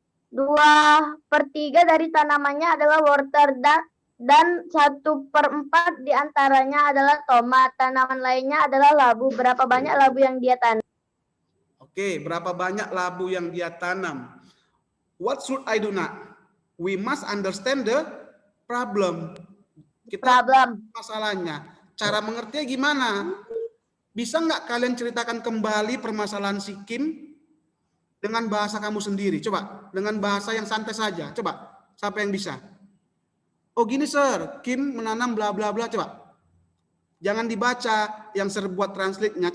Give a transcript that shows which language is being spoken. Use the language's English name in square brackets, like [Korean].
[Indonesian] 2/3 dari tanamannya adalah wortel dan 1/4 diantaranya adalah tomat. Tanaman lainnya adalah labu. Berapa banyak labu yang dia tanam? Oke, berapa banyak labu yang dia tanam? [English] What should I do now? We must understand the problem. [Indonesian] Masalahnya. Cara mengertinya gimana? Bisa nggak kalian ceritakan kembali permasalahan si Kim dengan bahasa kamu sendiri? Coba, dengan bahasa yang santai saja. Coba, siapa yang bisa? Oh gini sir, Kim menanam bla bla bla. Coba, jangan dibaca yang sir buat translate-nya.